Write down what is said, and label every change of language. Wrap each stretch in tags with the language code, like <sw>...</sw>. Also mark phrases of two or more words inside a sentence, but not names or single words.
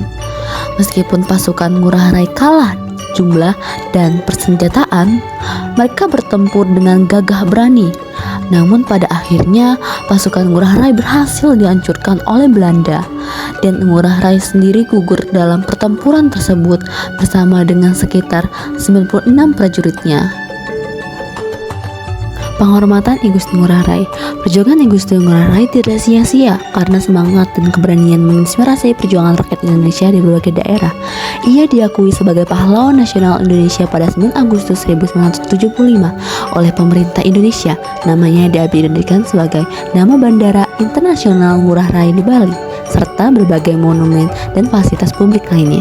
<id>Meskipun pasukan Ngurah Rai kalah jumlah dan persenjataan, mereka bertempur dengan gagah berani. Namun pada akhirnya pasukan Ngurah Rai berhasil dihancurkan oleh Belanda dan Ngurah Rai sendiri gugur dalam pertempuran tersebut bersama dengan sekitar 96 prajuritnya. Penghormatan I Gusti Ngurah Rai. Perjuangan I Gusti Ngurah Rai tidak sia-sia karena semangat dan keberanian menginspirasi perjuangan rakyat Indonesia di berbagai daerah. Ia diakui sebagai pahlawan nasional Indonesia pada 9 Agustus 1975 oleh pemerintah Indonesia. Namanya diabadikan sebagai nama Bandara Internasional Ngurah Rai di Bali, serta berbagai monumen dan fasilitas publik lainnya.</id>